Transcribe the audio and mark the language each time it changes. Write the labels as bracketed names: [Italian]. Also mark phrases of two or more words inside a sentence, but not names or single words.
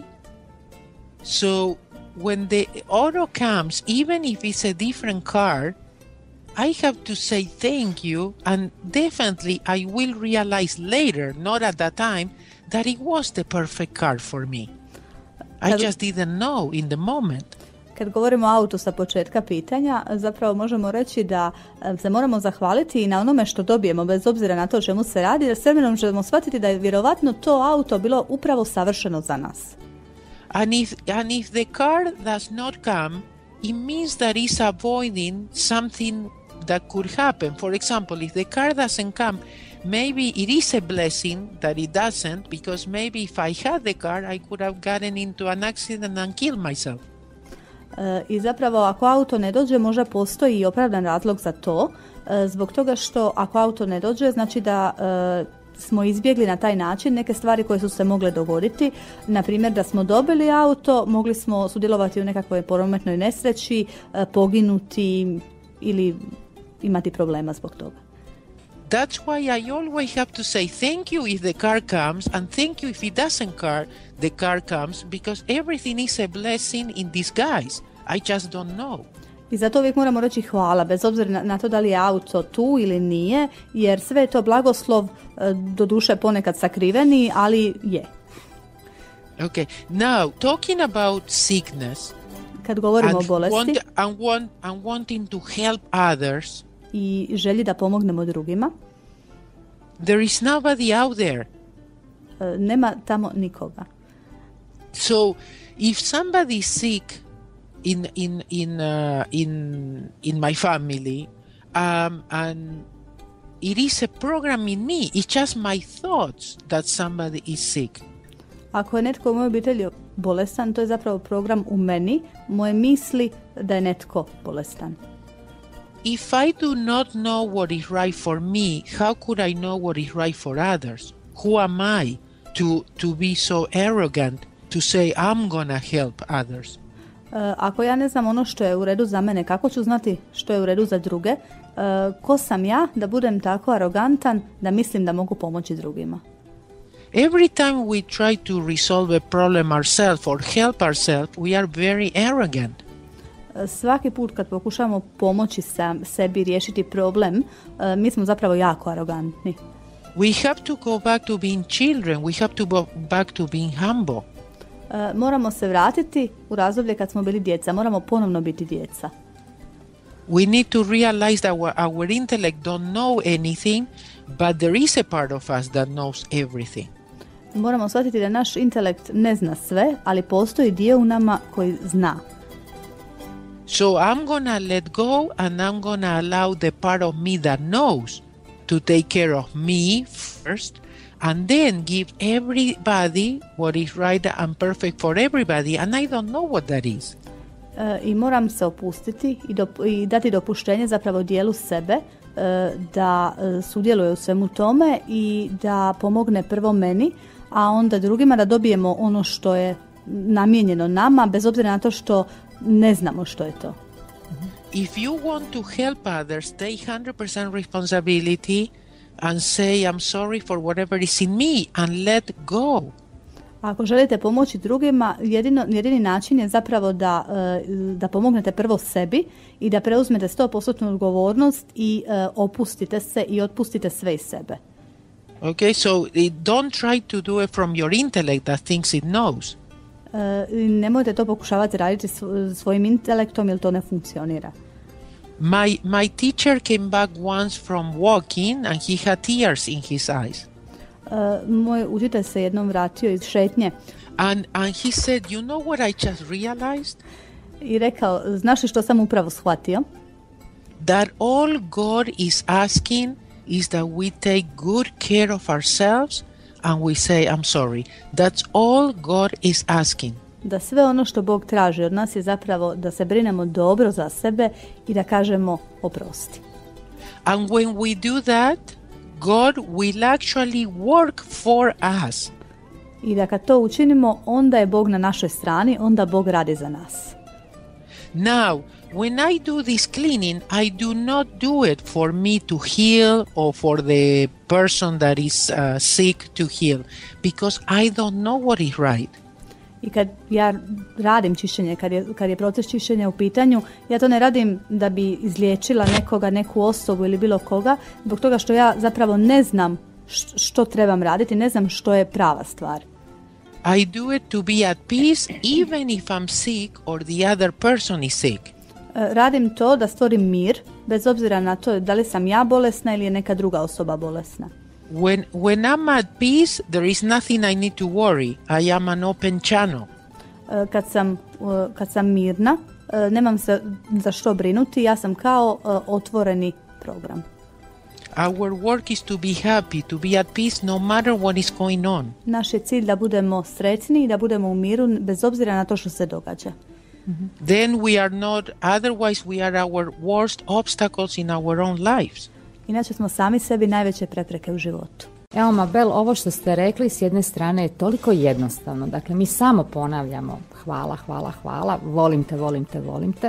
[English] So when the auto comes, even if it's a different car, I have to say thank you, and definitely I will realize later, not at that time, that it was the perfect car for me. I just didn't know in the moment. [Croatian] Kad govorimo o autu sa početka pitanja, zapravo možemo reći da se moramo zahvaliti i na onome što dobijemo, bez obzira na to o čemu se radi, jer s vremenom ćemo shvatiti da je vjerovatno to auto bilo upravo savršeno za nas. [English] And if the car does not come, it means that it's avoiding something that could happen. For example, if the car doesn't come, maybe it is a blessing that it doesn't, because maybe if I had the car, I could have gotten into an accident and killed myself. [Croatian] I zapravo ako auto ne dođe, možda postoji i opravdan razlog za to, zbog toga što ako auto ne dođe, znači da smo izbjegli na taj način neke stvari koje su se mogle dogoditi. Na primjer, da smo dobili auto, mogli smo sudjelovati u nekakvoj prometnoj nesreći, poginuti ili imati problema zbog toga. [English] That's why I always have to say thank you if the car comes, and thank you if it doesn't the car comes, because everything is a blessing in disguise. I just don't know. [Croatian] I zato uvijek moramo reći hvala, bez obzira na to da li je auto tu ili nije, jer sve je to blagoslov, doduše ponekad sakriveni, ali je. [English] Okay, now talking about sickness, [Croatian] kad govorimo o bolesti [English] and wanting to help others, [Croatian] i želji da pomognemo drugima, [English] there is nobody out there. [Croatian] Nema tamo nikoga. [English] So if somebody is sick in my family, and it is a program in me, it's just my thoughts that somebody is sick. [Croatian] Ako je netko u mojoj obitelji bolestan, to je zapravo program u meni, moje misli da je netko bolestan. [English] If I do not know what is right for me, how could I know what is right for others? Who am I to be so arrogant to say I'm gonna help others? [Croatian] Ako ja ne znam ono što je u redu za mene, kako ću znati što je u redu za druge? Ko sam ja da budem tako arogantan da mislim da mogu pomoći drugima? [English] Every time we try to resolve a problem ourselves or help ourselves, we are very arrogant. [Croatian] Svaki put kad pokušamo pomoći sebi riješiti problem, mi smo zapravo jako arogantni. [English] We have to go back to being children. We have to go back to being humble. [Croatian] Moramo se vratiti u razdoblje kad smo bili djeca. Moramo ponovno biti djeca. [English] We need to realize that our intellect don't know anything, but there is a part of us that knows everything. [Croatian] Moramo shvatiti da naš intelekt ne zna sve, ali postoji dio u nama koji zna. [English] So I'm gonna let go, and I'm gonna allow the part of me that knows to take care of me first, and then give everybody what is right and perfect for everybody, and I don't know what that is. [Croatian] I moram se opustiti i dati dopuštenje zapravo dijelu sebe da sudjeluje u svemu tome i da pomogne prvo meni, a onda drugima, da dobijemo ono što je namijenjeno nama, bez obzira na to što ne znamo što je to. [English] If you want to help others, take 100% responsibility and say I'm sorry for whatever is in me and let go. [Croatian] Ako želite pomoći drugima, jedini način je zapravo da pomognete prvo sebi i da preuzmete 100% odgovornost i opustite se i otpustite sve iz sebe. [English] Okay, so don't try to do it from your intellect that thinks it knows. [Croatian] Nemojte to pokušavati raditi svojim intelektom, jer to ne funkcionira. [English] My teacher came back once from walking and he had tears in his eyes. [Croatian] Moj učitelj se jednom vratio iz šetnje. [English] And he said, you know what I just realized? [Croatian] I rekao, znaš li što sam upravo shvatio? [English] That all God is asking is that we take good care of ourselves and we say, I'm sorry. That's all God is asking. [Croatian] Da sve ono što Bog traži od nas je zapravo da se brinemo dobro za sebe i da kažemo oprosti. [English] And when we do that, God will actually work for us. [Croatian] I da kad to učinimo, onda je Bog na našoj strani, onda Bog radi za nas. [English] Now, when I do this cleaning, I do not do it for me to heal or for the person that is sick to heal, because I don't know what is right. [Croatian] I kad ja radim čišćenje, kad je proces čišćenja u pitanju, ja to ne radim da bi izliječila nekoga, neku osobu ili bilo koga, zbog toga što ja zapravo ne znam što trebam raditi, ne znam što je prava stvar. [English] I do it to be at peace even if I'm sick or the other person is sick. [Croatian] Radim to da stvorim mir, bez obzira na to da li sam ja bolesna ili je neka druga osoba bolesna. [English] When I'm at peace, there is nothing I need to worry. I am an open channel. [Croatian] Kad sam mirna, nemam se za što brinuti, ja sam kao otvoreni program. [English] Our work is to be happy, to be at peace no matter what is going on. [Croatian] Naš je cilj da budemo sretni i da budemo u miru bez obzira na to što se događa. [English] Then we are not, otherwise we are our worst obstacles in our own lives. [Croatian] Inače smo sami sebi najveće prepreke u životu. Evo, Mabel, ovo što ste rekli s jedne strane je toliko jednostavno. Dakle, mi samo ponavljamo hvala, hvala, hvala, volim te, volim te, volim te.